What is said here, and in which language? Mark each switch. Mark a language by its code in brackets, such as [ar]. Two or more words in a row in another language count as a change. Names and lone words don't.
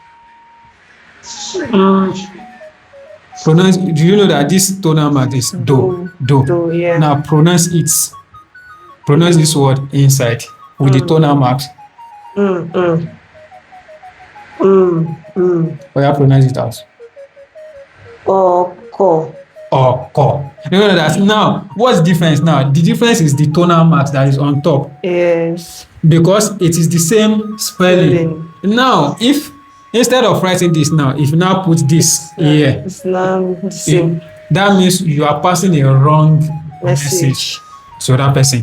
[en] Pronounce. Do you know that this tonal mark is do? Do, yeah. Now pronounce it. Pronounce this word inside with the tonal marks. Or you pronounce it as [yo] O, ko. o, ko. [en] You know that now. What's the difference now? The difference is the tonal marks that is on top. Yes. Because it is the same spelling. Now, if instead of writing this now, if you now put this here, It's not the same. that means you are passing a wrong message to that person.